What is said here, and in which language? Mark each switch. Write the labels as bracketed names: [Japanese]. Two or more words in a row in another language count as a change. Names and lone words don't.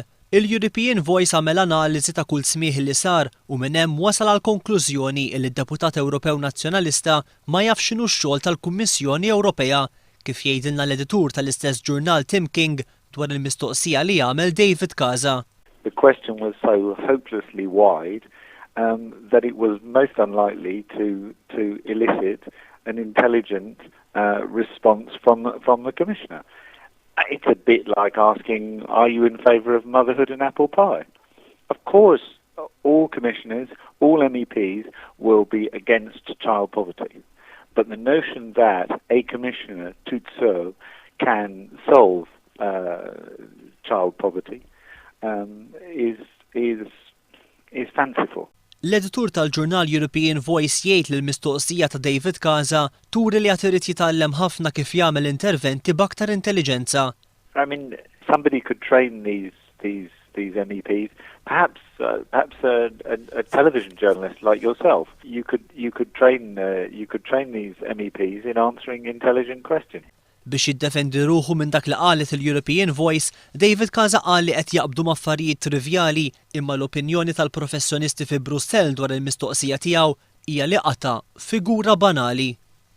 [Maltese] Il-European Voice għamel analiżi ta' kull smieħ li sar u minn hemm wasal għal konklużjoni li d-Deputat Ewropew Nazzjonalista ma jaf x'inhu x-xogħol tal-Kummissjoni Ewropea kif jgħidilna l-editur tal-istess ġurnal Tim King dwar il-mistoqsija li għamel David Casa. [English] The question was so hopelessly wide that it was most unlikely to elicit an intelligent response from the Commissioner. It's a bit like asking, are you in favour of motherhood and apple pie? Of course, all commissioners, all MEPs will be against child poverty. But the notion that a commissioner to serve can solve child poverty is fanciful. [Maltese] L-editur tal-ġurnal European Voice jgħid li l-mistoqsija ta' David Casa turi li irid jitgħallem ħafna kif jagħmel interventi b'aktar intelligenza. [English] I mean, somebody could train these MEPs, perhaps a television journalist like yourself. You could train these MEPs in answering intelligent questions. [Maltese] Biex jiddefendi ruħu minn dak li qalet il-European Voice, David Casa qal li qed jaqbdu maffarijiet trivjali imma l-opinjoni tal-professjonisti fi Brussell dwar il-mistoqsija tiegħu hija li qata' figura banali.